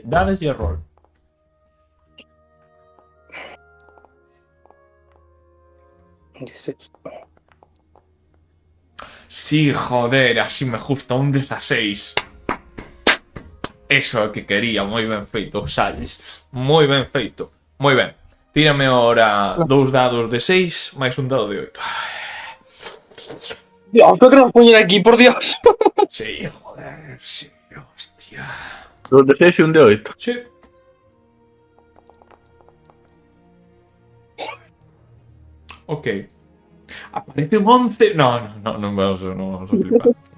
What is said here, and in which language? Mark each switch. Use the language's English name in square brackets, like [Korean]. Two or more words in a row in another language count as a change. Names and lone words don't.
[Galician] Dades e rol. [Spanish] Sí, joder, así me gusta. [Galician] Un 16. Eso é o que quería. Moi ben feito, Salles. Moi ben feito. Moi ben. Tírame ahora 2 dados de 6 máis un dado de 8. [Spanish] Dios, ¿por qué nos ponen aquí, por Dios? Sí, joder, sí, hostia. 2 de 6 y un de 8. Sí. Ok. Aparece un 11. No vamos a flipar.